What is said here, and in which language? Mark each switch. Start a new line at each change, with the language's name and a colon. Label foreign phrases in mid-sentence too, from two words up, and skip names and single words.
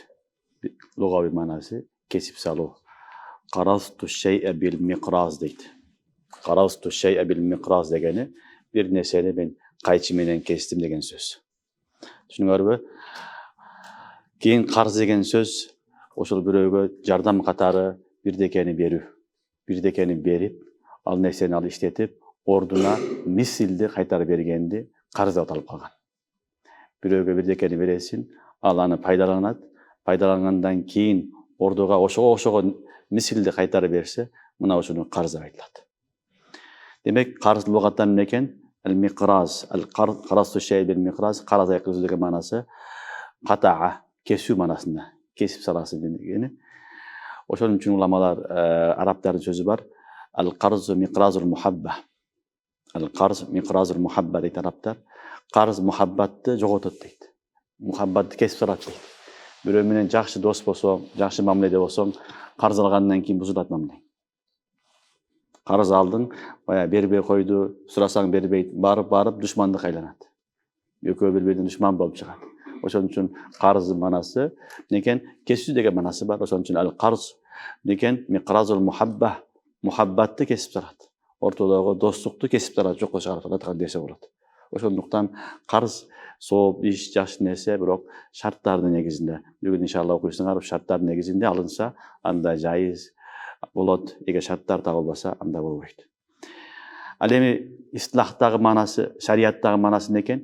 Kazakh: Лұғави мағынасы кесіп салу.
Arabic: قرضت الشيء بالمقراض
Kazakh: дейді.
Arabic: قرضت الشيء بالمقراض
Kazakh: дегені бір нәрсені мен қайчыменен кестім деген сөз.
Kyrgyz: Түсініңіздер бе? Кейін қарыз деген сөз ошол бирөөгө жардам катары бирдекени берүү. Бирдекени берип, ал нерсени ал иштетип, ордуна мисилди кайтарып бергенди карыз деп аталып калган. Бирөөгө бирдекени бересин, ал аны пайдаланат, пайдалангандан кийин ордуга ошого мисилди кайтарып берсе, мына ошону карыз деп айтылат. Демек, карыз лугаттан эмне экен?
Arabic: المقراض، قرضت الشيء بالمقراض,
Kyrgyz: карыз айкы деген маанасы катаа, кесүү маанасында, кесип саласы дегени. Ошон үчүн уламалар арабтардын сөзү бар.
Arabic: القرض مقراض المحبة. القرض مقراض المحبة
Kyrgyz: дейт арабтар. Карыз мухаббатты жоготот дейт. Мухаббатты кесип салат дейт. Бирөө менен жакшы дос болсоң, жакшы мамиледе болсоң, карыз алгандан кийин бузулат мамилең. Карыз алдың, бербей койду, сурасаң бербейт, барып душмандык айланат. Экөө бири-биринин душман болуп чыгат. Ошон үчүн карыздын маанасы некен? Кесүү деген маанасы бар. Ошон үчүн ал-карз некен?
Arabic: مقراض المحبة,
Kyrgyz: мухаббатты кесип салат. Ортодогу достукту кесип салат, жокко чыгарат десе болот. Ошондуктан карыз сооп иш, жакшы нерсе, бирок шарттардын негизинде. Бүгүн иншалла окуйсуңар, шарттардын негизинде алынса, анда жайыз болот. Эгер шарттар табылбаса, анда болбойт. Ал эми истилахтагы маанасы, шариаттагы маанасы некен?